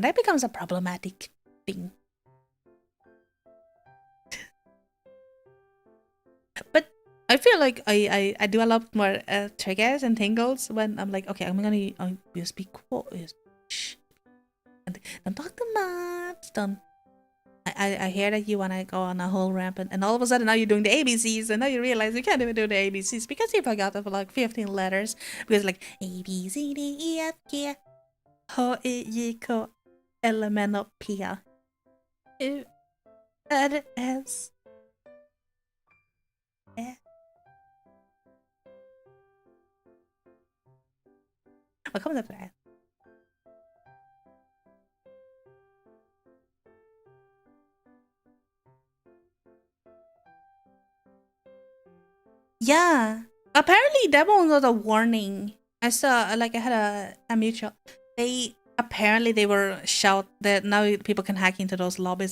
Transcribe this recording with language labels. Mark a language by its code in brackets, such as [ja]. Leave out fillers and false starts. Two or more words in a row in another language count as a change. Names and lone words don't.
[en] That becomes a problematic thing. But I feel like I do a lot more triggers and tingles when I'm like, okay, I'll just be quiet. Shh. Don't talk too much. Don't. I hear that you want to go on a whole ramp, and all of a sudden now you're doing the ABCs, and now you realize you can't even do the ABCs because you forgot of like 15 letters. Because like A B C D E F G H I J K L M N O P U R S. [sv] Vad kommer det för det? [en] Yeah. Apparently that one was a warning. I saw like I had a mutual. They were shout that now people can hack into those lobbies.